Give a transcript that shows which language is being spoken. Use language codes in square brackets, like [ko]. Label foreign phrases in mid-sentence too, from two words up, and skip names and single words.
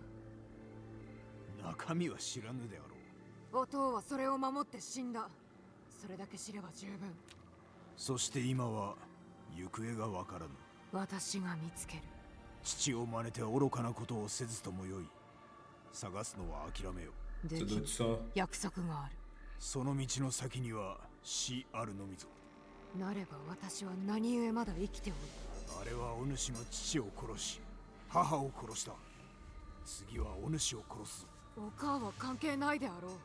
[ja] 中身は知らぬであろう。お父はそれを守って死んだ。それだけ知れば十分。そして今は行方がわからぬ。私が見つける。父を真似て愚かなことをせずともよい。探すのは諦めよ。で [fr] Ça [ja] き [fr] doit être ça. [ja] 約束がある。その道の先には死あるのみぞ。なれば私は何故まだ生きておる。あれはお主の父を殺し、母を殺した。次はお主を殺すぞ。お母は関係ないであろう。